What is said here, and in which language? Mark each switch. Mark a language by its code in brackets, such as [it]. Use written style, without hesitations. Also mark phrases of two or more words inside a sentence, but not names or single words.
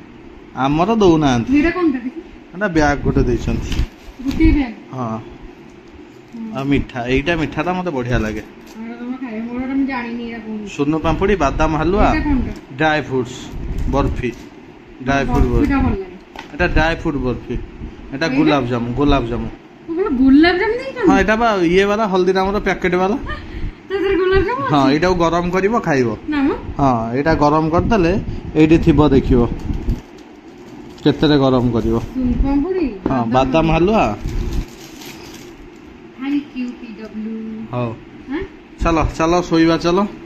[or] ଆମର ଦଉନାହାନ୍ତି। ଏଇଟା କଣଟା ଦେଖି ଏଟା ବ୍ୟାଗ ଗୋଟେ ଦେଇଛନ୍ତି। ଗୋଟିଏ ବ୍ୟାଗ ହଁ ଆଉ ମିଠା ଏଇଟା ମିଠାଟା ମତେ ବଢିଆ ଲାଗେ। ସୁନ ପାମ୍ପୁଡି ବାଦାମ ହାଲୁଆ [en] dry fruits [or] ବର୍ଫି [en] dry fruit [or] ବର୍ଫି। ଏଟା [en] dry fruit [or] ବରଫି। ଏଟା ଗୋଲାପ ଜାମୁ ହଁ ଏଟା ବା ଇଏ ବାଲା ହଳଦୀରାମର ପ୍ୟାକେଟ ବାଲା। ହଁ ଏଇଟାକୁ ଗରମ କରିବ ଖାଇବ। ହଁ ଏଇଟା ଗରମ କରିଦେଲେ ଏଇଠି ଥିବ ଦେଖିବ କେତେରେ ଗରମ କରିବ। ହଁ ବାଦାମ ହାଲୁଆ। ହଉ ଚାଲ ଚାଲ ଶୋଇବା ଚାଲ।